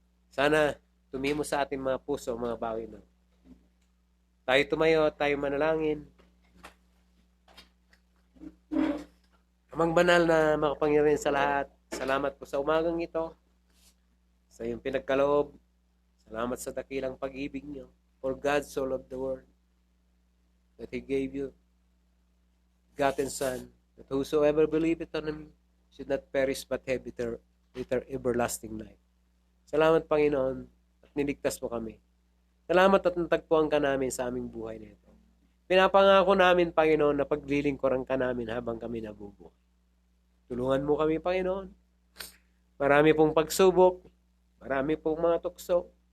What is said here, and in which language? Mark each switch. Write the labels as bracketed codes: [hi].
[tl] Sana tumimo sa ating mga puso, mga bawi na. Tayo tumayo, tayo manalangin. Amang banal na makapangyarihan sa lahat, salamat po sa umagang ito, sa iyong pinagkaloob. Salamat sa dakilang pag-ibig niyo. [en] For God so loved the world that He gave you begotten Son, that whosoever believeth on Him should not perish but have everlasting life. [tl] Salamat, Panginoon, at niligtas mo kami. Salamat at natagpuan ka namin sa aming buhay na ito. Pinapangako namin, Panginoon, na paglilingkuran ka namin habang kami nabubuhay. Tulungan mo kami, Panginoon. Marami pong pagsubok, marami pong mga tukso.